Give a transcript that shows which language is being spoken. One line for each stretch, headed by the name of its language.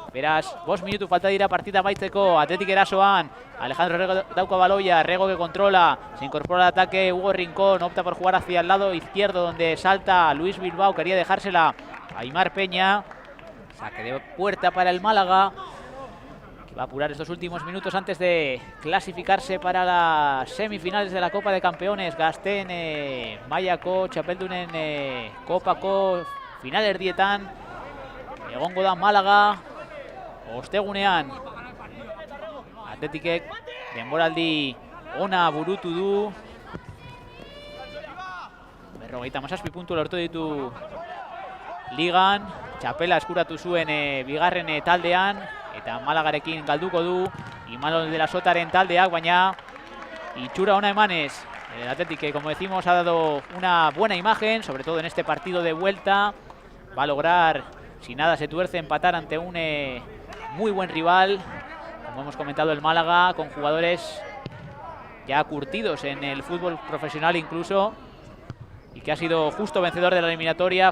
Basque: Beraz, 5 minutu falta dira partida amaitzeko. Athletic erasoan, Alejandro Rego dauka baloia,
Spanish: Rego que controla, se incorpora al ataque Hugo Rincón, opta por jugar hacia el lado izquierdo donde salta Luis Bilbao, quería dejársela a Aimar Peña. Saque de puerta para el Málaga, que va a apurar estos últimos minutos antes de clasificarse para las semifinales de la Copa de Campeones.
Basque: Gazten mailako txapeldunen kopako final erdietan egongo da Málaga ostegunean. Athleticek denboraldi ona burutu du. 57 puntu lortu ditu ligan. Txapela eskuratu zuen bigarren taldean, eta Malagarekin galduko du Imanol de la Sotaren taldeak, baina itxura ona emanez.
Spanish: El Athletic, que como decimos ha dado una buena imagen, sobre todo en este partido de vuelta. Va a lograr, si nada se tuerce, empatar ante un muy buen rival. Como hemos comentado, el Málaga, con jugadores ya curtidos en el fútbol profesional incluso, y que ha sido justo vencedor de la eliminatoria.